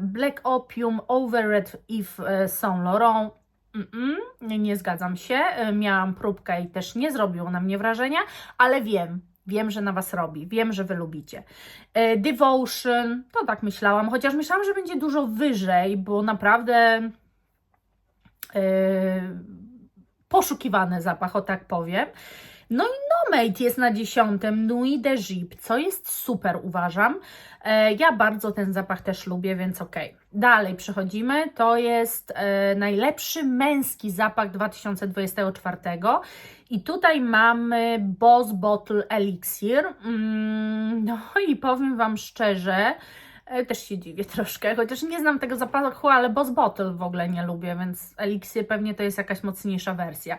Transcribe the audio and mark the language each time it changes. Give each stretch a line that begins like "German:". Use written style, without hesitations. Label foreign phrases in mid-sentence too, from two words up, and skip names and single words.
Polish: Black Opium, Overred Yves Saint Laurent, nie zgadzam się, miałam próbkę i też nie zrobiło na mnie wrażenia, ale wiem, że na Was robi. Wiem, że Wy lubicie. Devotion, to tak myślałam, chociaż myślałam, że będzie dużo wyżej, bo naprawdę poszukiwany zapach, o tak powiem. No i Roommate jest na 10. Nuit de Gip, co jest super, uważam. Ja bardzo ten zapach też lubię, więc okej. Dalej przechodzimy. To jest najlepszy męski zapach 2024. I tutaj mamy Boss Bottle Elixir. No i powiem Wam szczerze, też się dziwię troszkę, chociaż nie znam tego zapachu, ale Boss Bottle w ogóle nie lubię, więc Elixir pewnie to jest jakaś mocniejsza wersja.